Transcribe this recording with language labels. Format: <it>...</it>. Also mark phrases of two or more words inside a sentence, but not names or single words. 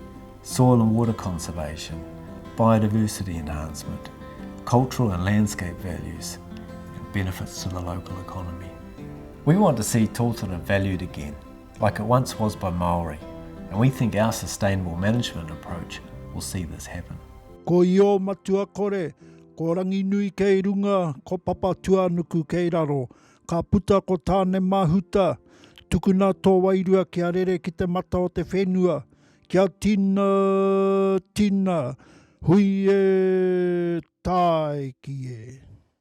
<en>Soil and water conservation, biodiversity enhancement, cultural and landscape values, and benefits to the local economy. We want to see Totara valued again, like it once was by Māori, and we think our sustainable management approach will see this happen.</en> <mi>Ko io matua kore, ko rangi nui kei runga, ko papa tuanuku kei raro, ka puta ko tāne mahuta, tukuna tō wairua kia rere ki te mata o te whenua, kia tina, hui e, tai ki e.</mi>